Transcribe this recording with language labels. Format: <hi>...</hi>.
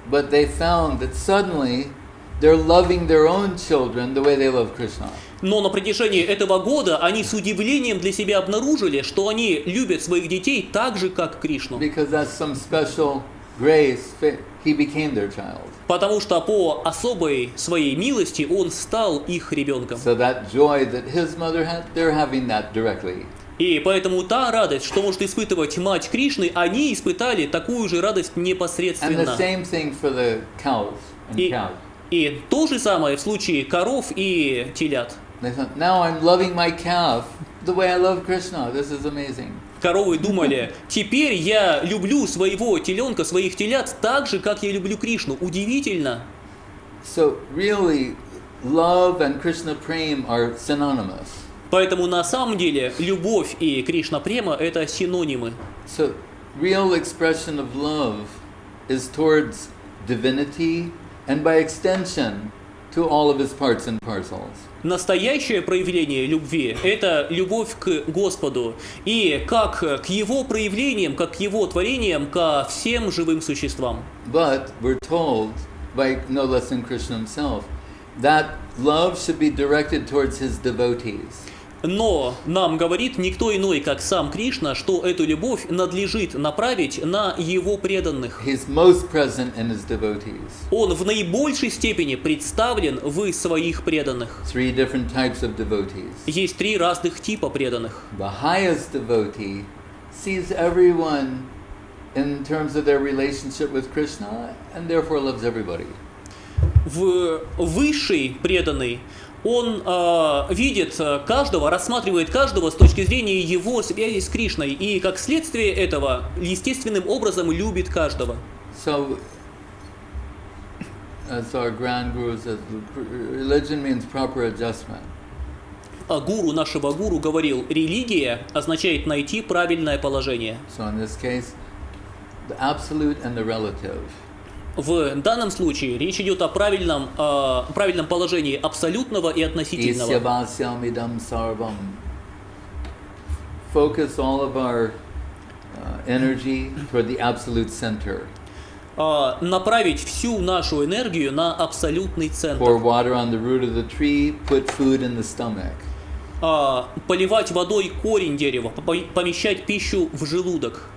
<en>But they found that suddenly they're loving their own children the way they love Krishna.</en> <ru>Но на протяжении этого года они с удивлением для себя обнаружили, что они любят своих детей так же, как Кришну.</ru> <en>Because that's some special grace, he became their child.</en> <ru>Потому что по особой своей милости он стал их ребенком.</ru> <en>So that joy that his mother had, they're having that directly.</en> <ru>И поэтому та радость, что может испытывать мать Кришны, они испытали такую же радость</ru> <en>And</en> <ru>непосредственно.</ru> <en>the same thing for the cows and cows.</en> <ru>И то же самое в случае коров и телят.</ru> <en>They thought, now I'm loving my calf the way I love Krishna. This is amazing.</en> <ru>Коровы думали, теперь я люблю своего теленка, своих телят так же, как я люблю Кришну. Удивительно.</ru> <en>So really, love and Krishna Prem are synonymous.</en> <ru>Поэтому на самом деле любовь и Кришна Према – это синонимы.</ru> <en>So real expression of love is towards divinity and by extension to all of his parts and parcels.</en> <ru>Настоящее проявление любви – это любовь к Господу, и как к Его проявлениям, как к Его творениям, ко всем живым существам.</ru> <en>But we're told by no less than Krishna himself that love should be directed towards his devotees.</en> <ru>Но нам говорит никто иной, как сам Кришна, что эту любовь надлежит направить на его преданных.</ru> <en>He's most present in his devotees.</en> <ru>Он в наибольшей степени представлен в своих преданных.</ru> <en>3 different types of devotees.</en> <ru>Есть 3 разных типа преданных.</ru> <en>The highest devotee sees everyone in terms of their relationship with Krishna and therefore loves everybody.</en> <ru>Высший преданный, он видит каждого, рассматривает каждого с точки зрения его связи с Кришной, и как следствие этого естественным образом любит каждого.</ru> <en>So, as our grand guru says, religion means proper adjustment.</en> <ru>А гуру нашего гуру говорил, религия означает найти правильное положение.</ru> <en>So in this case, the absolute and the relative.</en> <ru>В данном случае речь идет о правильном положении абсолютного и относительного.</ru> <sa>Isyavasyamidam sarvam.</sa> <en>Focus all of our energy toward the absolute center.</en> <ru>Направить всю нашу энергию на абсолютный центр.</ru> <en>Pour water on the root of the tree, put food in the stomach.</en> <ru>Поливать водой корень дерева, помещать пищу в желудок.</ru>